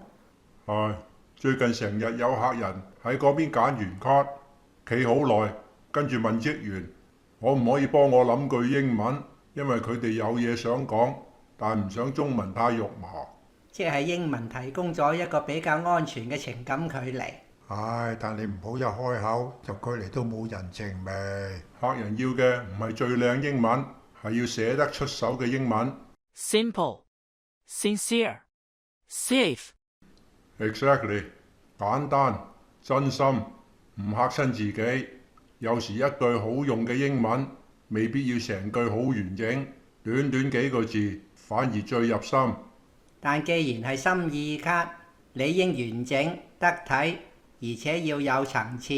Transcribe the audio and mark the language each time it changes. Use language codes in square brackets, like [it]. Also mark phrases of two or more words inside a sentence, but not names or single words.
[yue] 最近成日有客人喺嗰邊揀完卡，企好耐，跟住問職員可唔可以幫我諗句英文，因為佢哋有嘢想講，但唔想中文太肉麻。即係英文提供咗一個比較安全嘅情感距離。但你唔好一開口就距離都冇人情味。客人要嘅唔係最靚英文，係要寫得出手嘅英文。 [en] Simple, sincere, safe. Exactly， [yue] 簡單、真心，唔嚇親自己。有時一句好用嘅英文，未必要成句好完整，短短幾個字反而最入心。但既然係心意卡，理應完整得體，而且要有層次。